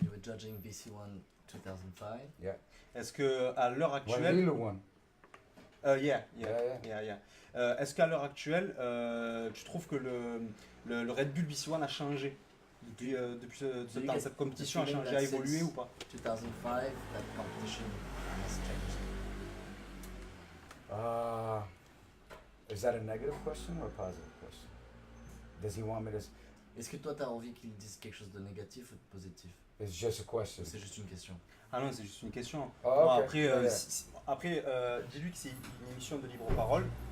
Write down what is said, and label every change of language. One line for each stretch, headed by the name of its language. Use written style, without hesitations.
English: You were judging BC1 2005.
French: Est-ce que à l'heure
English: One
French: actuelle,
English: little one. Yeah. Yeah.
French: Est-ce qu'à l'heure actuelle, tu trouves que le Red Bull BC1 a changé depuis ce temps? Cette compétition a changé, a évolué ou pas?
English: 2005, that competition has changed. Is that a negative question or a positive question? Does he want me to?
French: Est-ce que toi, tu as envie qu'il dise quelque chose de négatif ou de positif?
English: It's just a question.
French: Ou c'est juste une question? Ah non, c'est juste une question. Oh, Bon, okay. après, dis-lui que c'est une émission de libre parole.